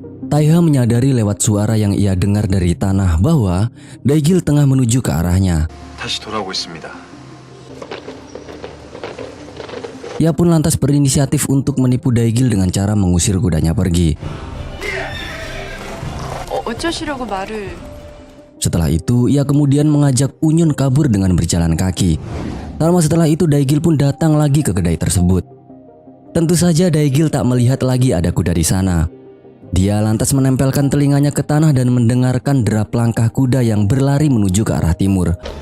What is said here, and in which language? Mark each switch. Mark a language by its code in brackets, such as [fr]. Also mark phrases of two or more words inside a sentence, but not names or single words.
[id] Taiha menyadari lewat suara yang ia dengar dari tanah bahwa Daigil tengah menuju ke arahnya. [ko] 다시 돌아오고 있습니다. [id] Ia pun lantas berinisiatif untuk menipu Daigil dengan cara mengusir kudanya pergi. [ko] 어쩌시려고 말을... [id] Setelah itu, ia kemudian mengajak Unyun kabur dengan berjalan kaki. Tak lama setelah itu, Daigil pun datang lagi ke kedai tersebut. Tentu saja Daigil tak melihat lagi ada kuda di sana. Dia lantas menempelkan telinganya ke tanah dan mendengarkan derap langkah kuda yang berlari menuju ke arah timur.